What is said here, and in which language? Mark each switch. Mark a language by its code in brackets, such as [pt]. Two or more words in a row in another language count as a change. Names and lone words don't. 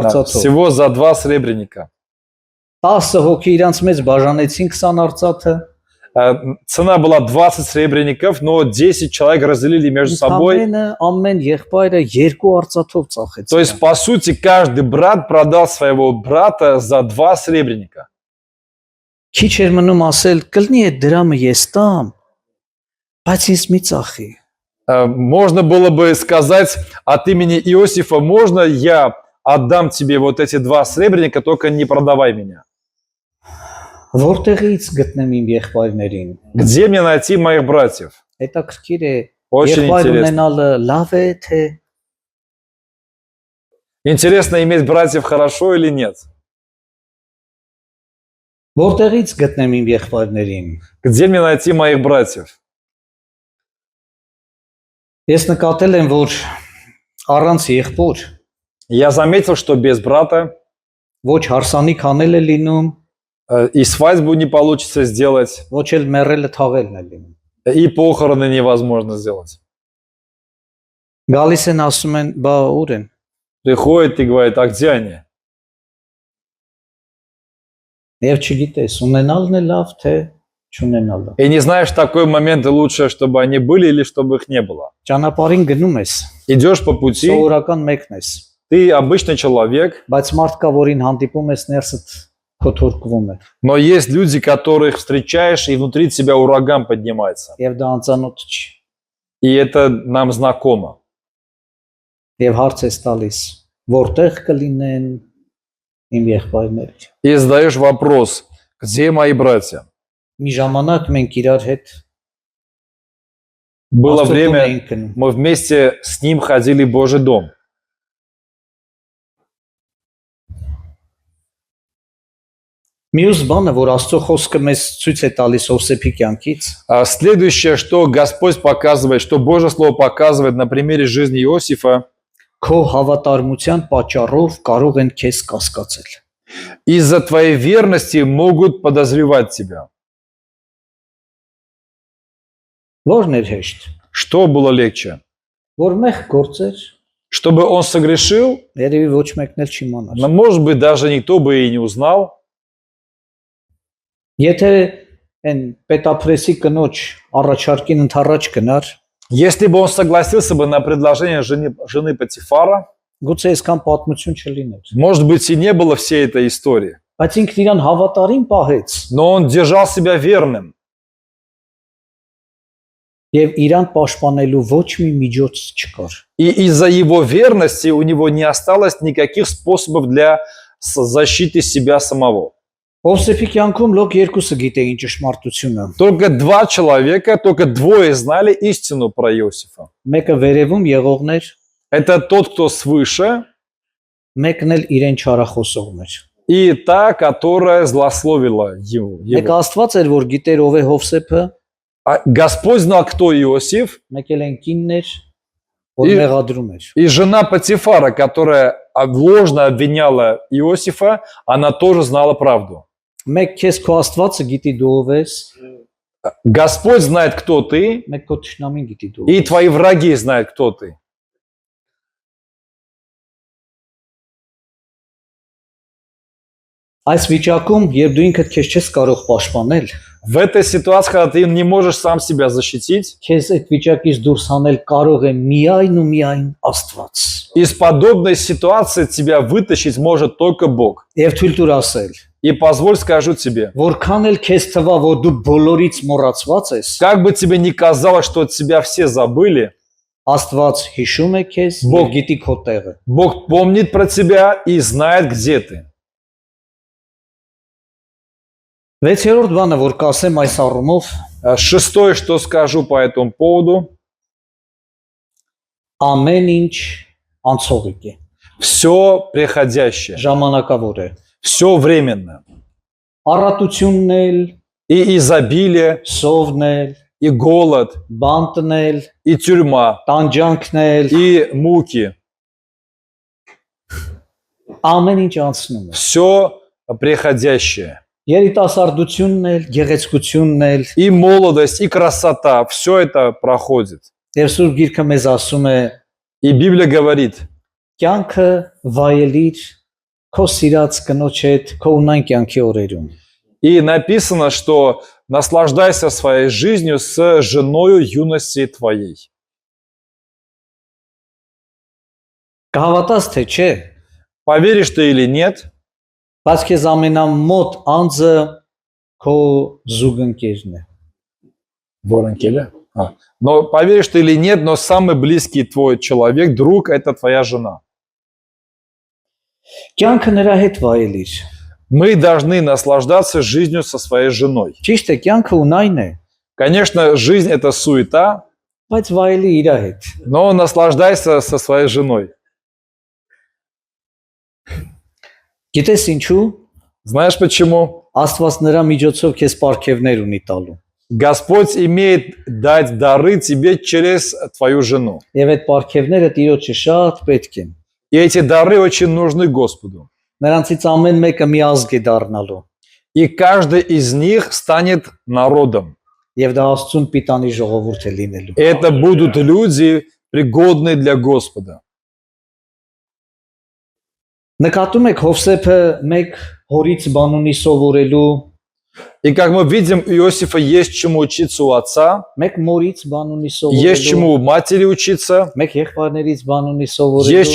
[hy] արծաթով։ [ru] всего за 2 сребреника. [hy] 10 հոգի իրանց մեջ բաժանեցին 20 արծաթը։ [ru] Цена была 20 сребреников, но 10 человек разделили между собой. [hy] Ընդամենը ամեն եղբայրը 2 արծաթով ծախեց։ [ru] То есть, по сути, каждый брат продал своего брата за 2 сребреника. [hy] Քիչ էր մնում ասել, կլնի այդ դրամը ես տամ, բայց ինձ մի ծախի։ [ru] Можно было бы сказать от имени Иосифа: можно я отдам тебе вот эти 2 сребреника, только не продавай меня. [hy] Որտեղից գտնեմ իմ եղբայրներին։ [ru] Где мне найти моих братьев? [hy] Հետաքրքիր է, [ru] Очень [hy] եղբայր [ru] интересно. [hy] ունենալը լավ է թե [ru] Интересно, иметь братьев хорошо или нет? [hy] որտեղից գտնեմ իմ եղբայրներին։ [ru] Где мне найти моих братьев? [hy] Ես նկատել եմ, որ առանց եղբոր [ru] Я заметил, что без брата [hy] ոչ հարսանիք անել է լինում, [ru] и свадьбу не получится сделать, [hy] ոչ էլ մեռելը թաղելն է լինում։ [ru] и похороны невозможно сделать. [hy] Գալիս են ասում են, բա ուր են։ [ru] Приходит и говорит: а где они? [hy] Եվ չգիտես, ունենալն է լավ թե չունենալը։ [ru] И не знаешь, в такой момент лучше, чтобы они были или чтобы их не было. [hy] Ճանապարհին գնում ես, [ru] Идешь по пути, [hy] սովորական մեկն ես, [ru] ты обычный человек, [hy] բայց մարդ կա, որին հանդիպում ես ներսդ փոթորկվում է, [ru] но есть люди, которых встречаешь, и внутри тебя ураган поднимается. [hy] եւ դա անծանոթ չի։ [ru] И это нам знакомо. [hy] Եվ հարց ես տալիս, որտեղ կլինեն իմ եղբայրները։ [ru] И задаешь вопрос: где мои братья? [hy] Մի ժամանակ մենք իրար հետ [ru] Было [hy] Աստծո տուն [ru] время, [hy] էինք գնում։ [ru] мы вместе с ним ходили в Божий дом. [hy] Մյուս բանը, որ Աստծո խոսքը մեզ ցույց է տալիս Հովսեփի կյանքից, [ru] А следующее, что Господь показывает, что Божье Слово показывает на примере жизни Иосифа: [hy] քո հավատարմության պատճառով կարող են քեզ կասկածել։ [ru] из-за твоей верности могут подозревать тебя. [hy] Որն էր հեշտ, [ru] Что было легче? [hy] որ մեղ գործեր, [ru] Чтобы он согрешил? [hy] երևի ոչ մեկն էլ չիմանար։ [ru] Но, может быть, даже никто бы и не узнал. [hy] Եթե այն պետապրեսի կնոջ առաջարկին ընդառաջ գնար, [ru] Если бы он согласился бы на предложение жены Патифара, [hy] գուցե այսքան պատմություն չլիներ։ [ru] может быть, и не было всей этой истории. [hy] Բայց ինքն իրան հավատարիմ պահեց [ru] Но он держал себя верным. [hy] եւ իրան պաշտպանելու ոչ մի միջոց չկար։ [ru] И из-за его верности у него не осталось никаких способов для защиты себя самого. [hy] Հովսեփի կյանքում լոկ երկուսը գիտեին ճշմարտությունը։ [ru] Только 2 человека, только 2 знали истину про Иосифа. [hy] Մեկը վերևում եղողներ, [ru] Это тот, кто свыше, [hy] մեկն էլ իրեն չարախոսողներ։ [ru] и та, которая злословила его. [hy] Մեկը Աստված էր, որ գիտեր ով է Հովսեփը, [ru] А Господь знал, кто Иосиф, [hy] մեկ էլ են կիններ, որ Ի- մեղադրում էր։ [ru] и жена Патифара, которая ложно обвиняла Иосифа, она тоже знала правду. [hy] Մեկ քեզ քո Աստվածը գիտի դու ով ես, [ru] Господь знает, кто ты, [hy] մեկ քո ճշնամին գիտի դու ով [ru] и [hy] ես։ [ru] твои враги знают, кто ты. [hy] Այս վիճակում, երբ դու ինքդ քեզ չես կարող պաշտպանել, [ru] В этой ситуации, когда ты не можешь сам себя защитить, [hy] քեզ այդ վիճակից դուրս հանել կարող է միայն ու միայն Աստված։ [ru] из подобной ситуации тебя вытащить может только Бог. [hy] Եվ թույլ տուր ասել, [ru] И позволь скажу тебе, [hy] որքան էլ քեզ թվա, որ դու բոլորից մոռացված ես, [ru] как бы тебе ни казалось, что от тебя все забыли, [hy] Աստված հիշում է քեզ, [ru] Բո- [hy] եւ գիտի քո տեղը։ [ru] Бог помнит про тебя и знает, где ты. [hy] 6-րդ բանը, որ կասեմ այս առումով, [ru] Шестое, что скажу по этому поводу: [hy] ամեն ինչ անցողիկ է, [ru] все приходящее, [hy] ժամանակավոր է։ [ru] все временно. [hy] Առատությունն էլ, [ru] И изобилие, [hy] սովն էլ, [ru] и голод, [hy] բանտն էլ, [ru] и тюрьма, [hy] տանջանքն էլ, [ru] и муки. [hy] ամեն ինչ անցնում է։ [ru] Все приходящее. [hy] երիտասարդությունն էլ, գեղեցկությունն էլ, [ru] И молодость, и красота, все это проходит. [hy] եւ Սուրբ Գիրքը մեզ ասում է, [ru] И Библия говорит, [hy] կյանքը վայելիր քո սիրած կնոջ հետ, քո ունայն կյանքի օրերում։ [ru] и написано, что наслаждайся своей жизнью с женою юности твоей. [hy] Կհավատաս թե չէ, [ru] Поверишь ты или нет, [hy] բայց քեզ ամենամոտ անձը քո զուգընկերն է։ Воронкеля. [ru] Но поверишь ты или нет, но самый близкий твой человек, друг, это твоя жена. [hy] Կյանքը նրա հետ վայելիր։ [ru] Мы должны наслаждаться жизнью со своей женой. [hy] Ճիշտ է, կյանքը ունայն է, [ru] Конечно, жизнь это суета, [hy] բայց վայելի իր հետ։ [ru] но наслаждайся со своей женой. [hy] Գիտես ինչու։ [ru] Знаешь почему? [hy] Աստված նրա միջոցով քեզ պարգևներ ունի տալու։ [ru] Господь имеет дать дары тебе через твою жену. [hy] Եվ այդ պարգևները Տիրոջը շատ պետք են։ [ru] И эти дары очень нужны Господу. [hy] Նրանցից ամեն մեկը մի ազգ է դառնալու։ [ru] И каждый из них станет народом. [hy] Եվ դա Աստծուն պիտանի ժողովուրդ է լինելու։ [ru] Это будут люди, пригодные для Господа. [hy] Նկատում եք Հովսեփը մեկ հորից բան ունի սովորելու, [ru] И как мы видим, у Иосифа есть чему учиться у отца, [hy] մեկ մորից բան ունի [ru] есть [hy] սովորելու, [ru] чему у матери учиться, [hy] մեկ եղբայրներից բան ունի [ru] есть [hy] սովորելու,